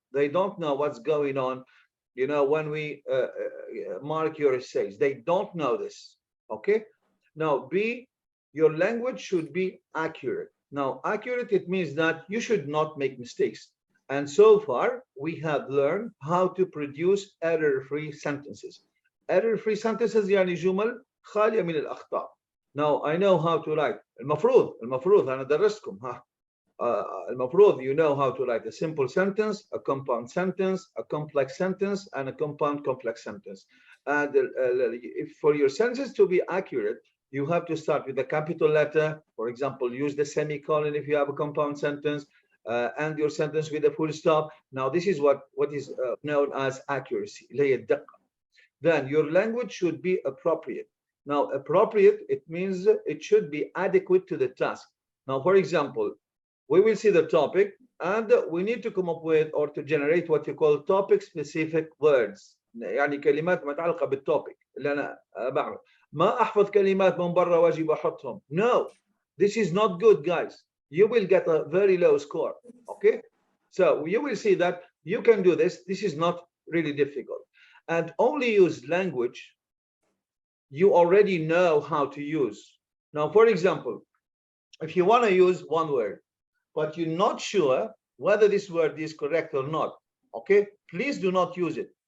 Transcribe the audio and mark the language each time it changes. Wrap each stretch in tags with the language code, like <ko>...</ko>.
<en>They don't know what's going on, when we mark your essays. They don't know this, okay? Now, your language should be accurate. Now, accurate, it means that you should not make mistakes. And so far, we have learned how to produce error-free sentences. Error-free sentences</en> <ar>يعني جمل خالية من الأخطاء.</ar> <en>Now, I know how to write.</en> <ar>المفروض أنا درستكم ها.</ar> <en>المفروض you know how to write a simple sentence, a compound sentence, a complex sentence, and a compound complex sentence. And if for your sentences to be accurate, you have to start with a capital letter. For example, use the semicolon if you have a compound sentence, and your sentence with a full stop. Now, this is what is known as accuracy. Then your language should be appropriate. Now, appropriate, it means it should be adequate to the task. Now, for example, we will see the topic and we need to come up with or to generate what you call topic specific words.</en> <ar>يعني كلمات متعلقة بالtopic اللي أنا بعمل. ما أحفظ كلمات من برا واجي بحطهم.</ar> <en>No, this is not good, guys. You will get a very low score. Okay, so you will see that you can do this. This is not really difficult, and only use language you already know how to use. Now, for example, if you want to use one word, but you're not sure whether this word is correct or not, okay, please do not use it.</en>